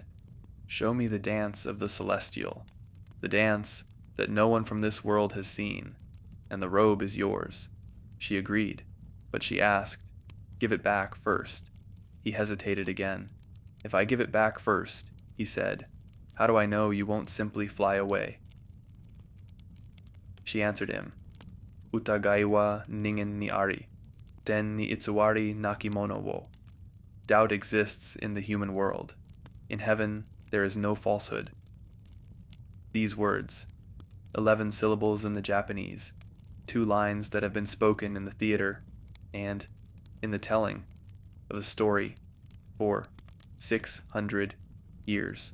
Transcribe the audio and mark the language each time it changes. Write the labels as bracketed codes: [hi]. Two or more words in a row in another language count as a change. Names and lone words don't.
[en] Show me the dance of the celestial, the dance that no one from this world has seen, and the robe is yours." She agreed, but she asked, "Give it back first." He hesitated again. "If I give it back first," he said, "how do I know you won't simply fly away?" She answered him, [ja] "疑いは人間にあり、天に偽りなきものを." [en] Doubt exists in the human world. In heaven, there is no falsehood. These words, 11 syllables in the Japanese, 2 lines that have been spoken in the theater and in the telling of a story for 600 years.